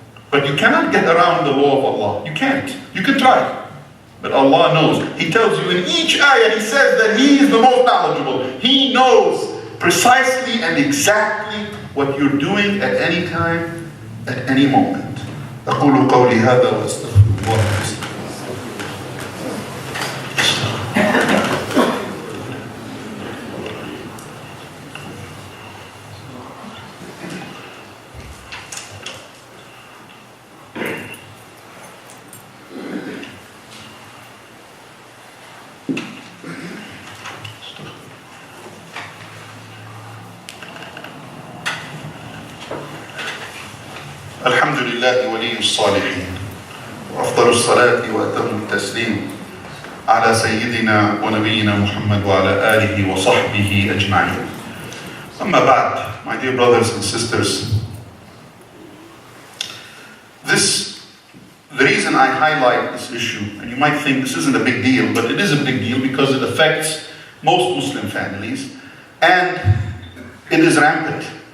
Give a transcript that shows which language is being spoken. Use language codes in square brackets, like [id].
[en] But you cannot get around the law of Allah. You can't. You can try. But Allah knows. He tells you in each ayah, He says that He is the most knowledgeable. He knows precisely and exactly what you're doing at any time, at any moment. [ar] أقول قولي هذا وأستغفر الله. الحمد لله ولي الصالحين وأفضل الصلاة وأتم التسليم على سيدنا ونبينا محمد وعلى آله وصحبه أجمعين. أما بعد, [en] my dear brothers and sisters, the reason I highlight this issue, and you might think this isn't a big deal, but it is a big deal because it affects most Muslim families and it is rampant.